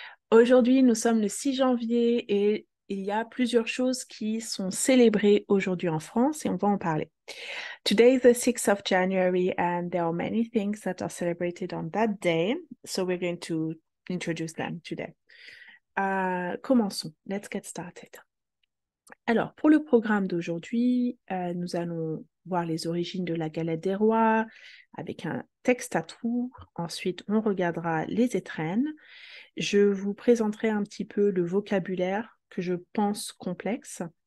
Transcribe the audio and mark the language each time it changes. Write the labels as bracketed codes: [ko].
[fr] Aujourd'hui, nous sommes le 6 janvier et il y a plusieurs choses qui sont célébrées aujourd'hui en France et on va en parler. [en] Today is the 6th of January and there are many things that are celebrated on that day, so we're going to introduce them today. [fr] Commençons. [en] Let's get started. [fr] Alors, pour le programme d'aujourd'hui, nous allons voir les origines de la galette des rois avec un texte à trous. Ensuite, on regardera les étrennes. Je vous présenterai un petit peu le vocabulaire que je pense complexe.